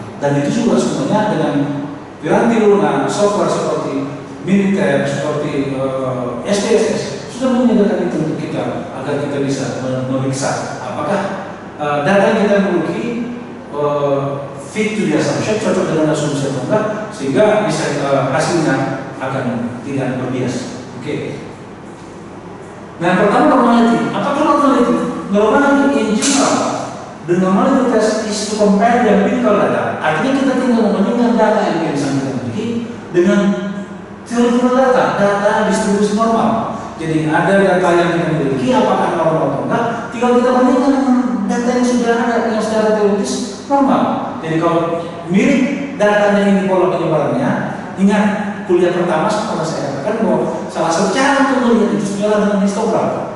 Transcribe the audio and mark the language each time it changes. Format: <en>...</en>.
<id>Dan itu juga semuanya dengan piranti lunak, software seperti Minitab, seperti SPSS sudah menyediakan itu untuk kita agar kita bisa memeriksa apakah data yang kita miliki</id> <en>fit to the assumption,</en> <id>cocok dengan asumsi atau enggak, sehingga bisa hasilnya akan tidak berbias. Oke. Nah, pertama normality. Apakah normality?</id> <en>Normality in general, the normality test is to compare the empirical data.</en> <id>Artinya kita tinggal membandingkan data yang bisa kita miliki dengan</id> <en>theoretical data</en> <id>distribusi normal. Jadi ada data yang kita miliki, apakah normal atau enggak, tinggal kita bandingkan dengan data yang sudah ada, yang secara teoritis normal. Jadi kalau mirip datanya ini pola penyebarannya, ingat kuliah pertama setelah saya katakan bahwa salah satu cara untuk melihat itu adalah dengan histogram.</id>